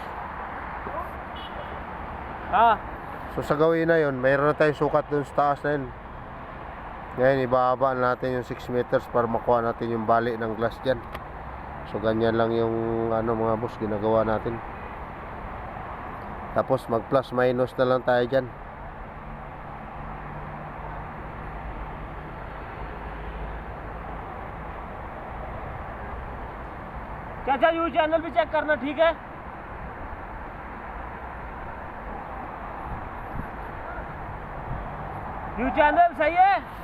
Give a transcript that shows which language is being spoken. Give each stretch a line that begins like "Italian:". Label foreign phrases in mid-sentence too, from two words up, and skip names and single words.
Filipino: So sa gawin na yun, mayroon na tayong sukat dun sa taas na yun. Ngayon ibababa natin yung 6 meters para makuha natin yung bali ng glass dyan. So ganyan lang yung ano mga boss, ginagawa natin. Tapos mag
English: plus minus
Filipino: na lang tayo dyan.
Hindi: चाचा
English: U channel
Hindi: भी चेक करना, ठीक है?
English: U channel
Hindi: सही है?